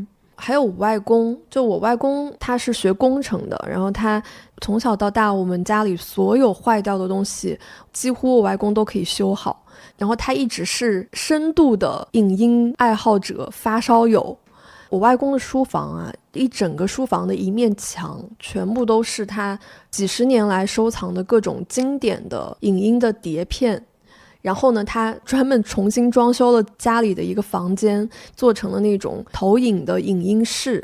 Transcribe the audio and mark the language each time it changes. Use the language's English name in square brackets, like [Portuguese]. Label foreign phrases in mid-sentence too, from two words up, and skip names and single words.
[Chinese] 還有我外公，就我外公他是學工程的，然後他從小到大我們家裡所有壞掉的東西幾乎我外公都可以修好，然後他一直是深度的影音愛好者发烧友。我外公的書房啊，一整個書房的一面牆全部都是他幾十年來收藏的各種經典的影音的碟片。然後呢，他專門重新裝修了家裡的一個房間，做成了那種投影的影音室。